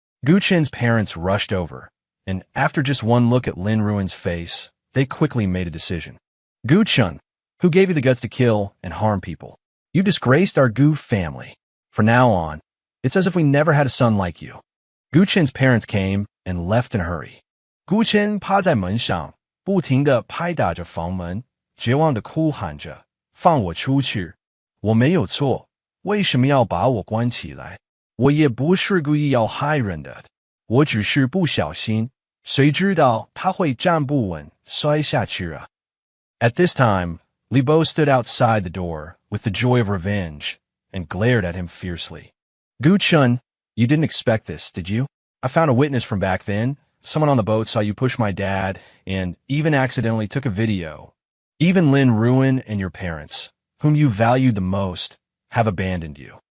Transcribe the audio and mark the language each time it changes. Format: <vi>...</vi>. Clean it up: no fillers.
<en>Gu Chen's parents rushed over, and after just one look at Lin Ruin's face, they quickly made a decision. "Gu Chun, who gave you the guts to kill and harm people? You disgraced our Gu family. From now on, it's as if we never had a son like you." Gu Chen's parents came and left in a hurry.</en> <zh>Gu Chen 趴在门上，不停地拍打着房门，绝望地哭喊着："放我出去！我没有错，为什么要把我关起来？我也不是故意要害人的，我只是不小心，谁知道他会站不稳，摔下去啊。"</zh> <en>At this time, Li Bo stood outside the door with the joy of revenge and glared at him fiercely. "Gu Chun, you didn't expect this, did you? I found a witness from back then. Someone on the boat saw you push my dad and even accidentally took a video. Even Lin Ruin and your parents, whom you valued the most, have abandoned you.</en>